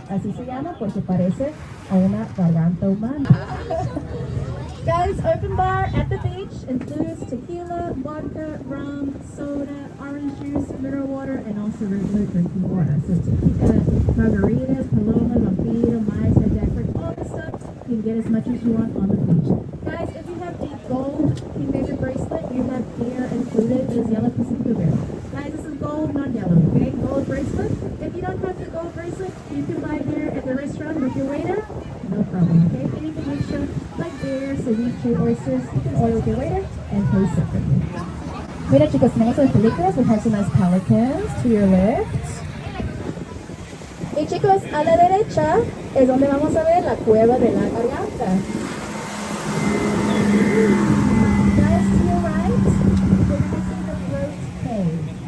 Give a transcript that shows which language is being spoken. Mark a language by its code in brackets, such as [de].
[es] Así se llama porque parece a una garganta humana. [en] Guys, open bar at the beach includes tequila, vodka, rum, soda, orange juice, mineral water, and also regular drinking water. So tequila, margaritas, paloma, vampiro, mais, jackfruit, all this stuff, you can get as much as you want on the beach. Guys, if you have a gold kingmaker bracelet, you have beer included. There's yellow piece of blueberry. Guys, this is gold, not yellow, okay? Gold bracelet. If you don't have the gold bracelet, you can buy beer at the restaurant with your waiter. No problem, okay? Anything extra, like beer, ceviche, oysters, you can order with your waiter and pay separately. [es] Mira, chicos, tenemos las películas. [en] We have some nice pelicans to your left. [es] Y chicos, a la derecha es donde vamos a ver la cueva de la garganta. [en] Guys, to your right, we're going to see the throat cave.